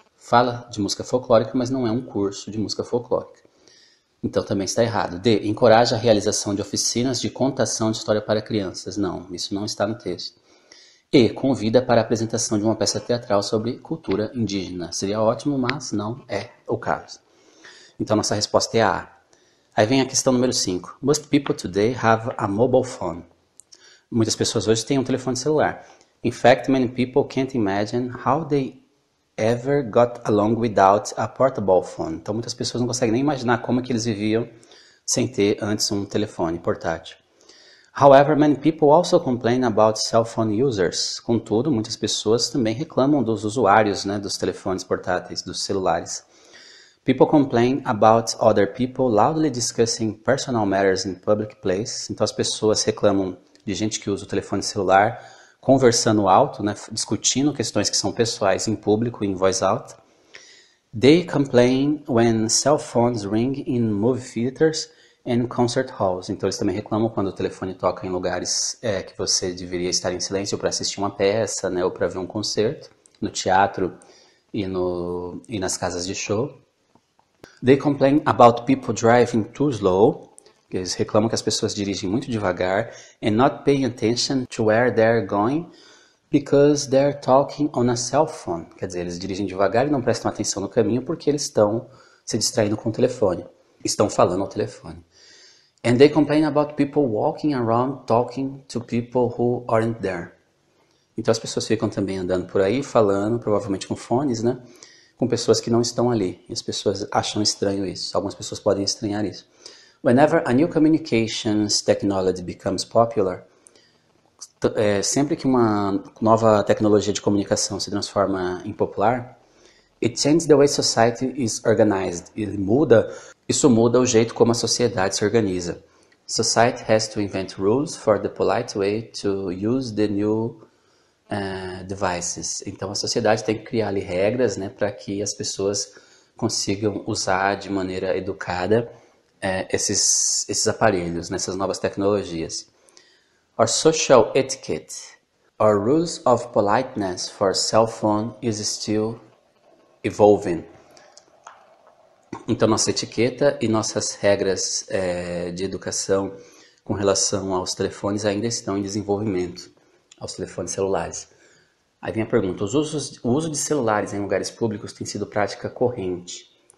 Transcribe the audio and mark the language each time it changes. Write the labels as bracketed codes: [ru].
[pt] Fala de música folclórica, mas não é um curso de música folclórica. Então também está errado. D. Encoraja a realização de oficinas de contação de história para crianças. Não, isso não está no texto. E. Convida para a apresentação de uma peça teatral sobre cultura indígena. Seria ótimo, mas não é o caso. Então nossa resposta é A. Aí vem a questão número 5. [en] Most people today have a mobile phone. [pt] Muitas pessoas hoje têm um telefone celular. [en] In fact, many people can't imagine how they ever got along without a portable phone. [pt] Então muitas pessoas não conseguem nem imaginar como que eles viviam sem ter antes um telefone portátil. [en] However, many people also complain about cell phone users. [pt] Contudo, muitas pessoas também reclamam dos usuários, né, dos telefones portáteis, dos celulares. [en] People complain about other people loudly discussing personal matters in public places. [pt] Então as pessoas reclamam de gente que usa o telefone celular conversando alto, né, discutindo questões que são pessoais em público, em voz alta. [en] They complain when cell phones ring in movie theaters and concert halls. [pt] Então eles também reclamam quando o telefone toca em lugares que você deveria estar em silêncio para assistir uma peça, né, ou para ver um concerto, no teatro e nas casas de show. [en] They complain about people driving too slow. [pt] Eles reclamam que as pessoas dirigem muito devagar [en] and not paying attention to where they're going because they're talking on a cell phone. [pt] Quer dizer, eles dirigem devagar e não prestam atenção no caminho porque eles estão se distraindo com o telefone. Estão falando ao telefone. [en] And they complain about people walking around talking to people who aren't there. [pt] Então as pessoas ficam também andando por aí falando, provavelmente com fones, né? Com pessoas que não estão ali. E as pessoas acham estranho isso. Algumas pessoas podem estranhar isso. [en] Whenever a new communications technology becomes popular, [pt] sempre que uma nova tecnologia de comunicação se transforma em popular, [en] it changes the way society is organized. [pt] Isso muda o jeito como a sociedade se organiza. [en] Society has to invent rules for the polite way to use the new devices. [pt] Então a sociedade tem que criar ali regras, né, para que as pessoas consigam usar de maneira educada esses aparelhos, nessas novas tecnologias. [en] Our social etiquette, our rules of politeness for cell phone is still evolving. [pt] Então nossa etiqueta e nossas regras de educação com relação aos telefones ainda estão em desenvolvimento, aos telefones celulares. Aí vem a pergunta, o uso de celulares em lugares públicos tem sido prática corrente.